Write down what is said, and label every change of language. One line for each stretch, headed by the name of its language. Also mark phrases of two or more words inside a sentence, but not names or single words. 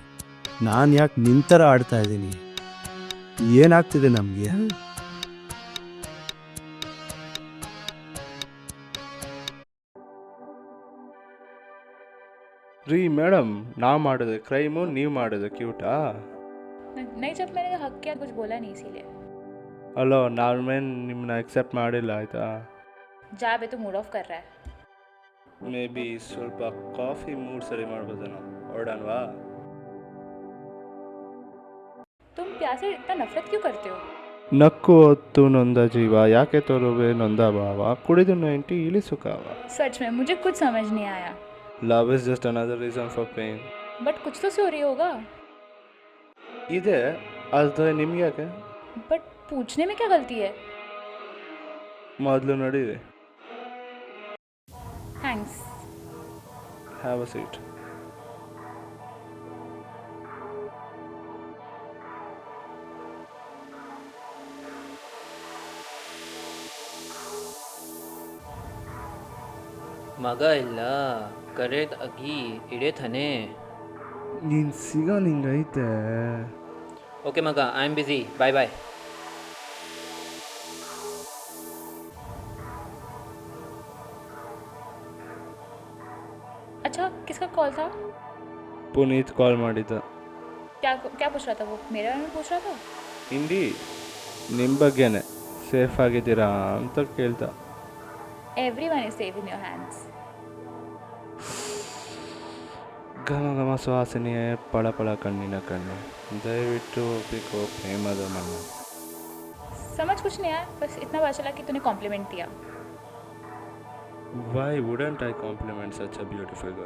Kannada: ನಾನು ಯಾಕೆ ನಿನ್ನ ಥರ ಆಡ್ತಾ ಇದ್ದೀನಿ? ಏನಾಗ್ತಿದೆ ನಮಗೆ? ರೀ ಮೇಡಮ್, ನಾವು ಮಾಡೋದು ಕ್ರೈಮು, ನೀವು ಮಾಡೋದು ಕ್ಯೂಟಾ?
Hindi: नहीं, जब मैंने हक किया कुछ बोला नहीं इसीलिए.
Kannada: ಅಲೋ, ನಾವೇನು ನಿಮ್ಮನ್ನ ಎಕ್ಸೆಪ್ಟ್ ಮಾಡಿಲ್ಲ ಆಯಿತಾ?
Hindi: जा बे, तो
English: mood off
Hindi: कर रहा है.
English: maybe
Kannada: ಸ್ವಲ್ಪ
English: coffee mood
Kannada: ಸರಿ ಮಾಡ್ಬೋದೇನೋ. ಹೊರಡನ್ವಾ?
Hindi: तुम प्यार से इतना नफरत क्यों करते हो?
Kannada: ನಕ್ಕು ಹೊತ್ತು ನೊಂದ ಜೀವ, ಯಾಕೆ ತೋರುವೆ ನೊಂದ ಭಾವ, ಕುಡಿದು 90 ಇಳಿಸು ಕಾವ.
Hindi: सच में मुझे कुछ समझ नहीं आया.
English: Love is just another reason for pain.
Hindi: बट कुछ तो सॉरी होगा.
Kannada: ಇದೆ, ಆದರೆ ನಿಮ್ಗೆ ಯಾಕೆ?
Hindi: बट पूछने में क्या गलती है?
Kannada: ಮೊದಲು ನಡೀರಿ.
English: थैंक्स. Have a seat.
Kannada: ಮಗ ಇಲ್ಲ ಕರೆದ್ ಅಗಿ ಇಡೇ ಥನೆ. ನೀನು ಸಿಗೋ ನಿಂಗೈತೆ. ಓಕೆ ಮಗ,
English: I am busy, bye bye.
Hindi: अच्छा, किसका कॉल था?
Kannada: ಪುನೀತ್ ಕಾಲ್ ಮಾಡಿದ್ದ.
Hindi: क्या क्या पूछ रहा था वो? मेरे बारे में पूछ रहा था?
Kannada: ಹಿಂದಿ ನಿಮ್ಮ ಬಗ್ಗೆನೇ, ಸೇಫ್ ಆಗಿದ್ದೀರಾ ಅಂತ ಕೇಳ್ತಾ.
English: Everyone is safe in your hands.
Kannada: ಘಮ ಘಮ ಸುವಾಸನೆಯೇ ಪಳಪಳ ಕಣ್ಣಿನ ಕಣ್ಣು, ದಯವಿಟ್ಟು ಒಪ್ಪಿಕೋ ಪ್ರೇಮದ ಮಣ್ಣು.
Hindi: समझ कुछ नहीं आया, बस इतना पता चला कि तूने कॉम्प्लीमेंट दिया.
English: Why wouldn't I compliment such a beautiful girl?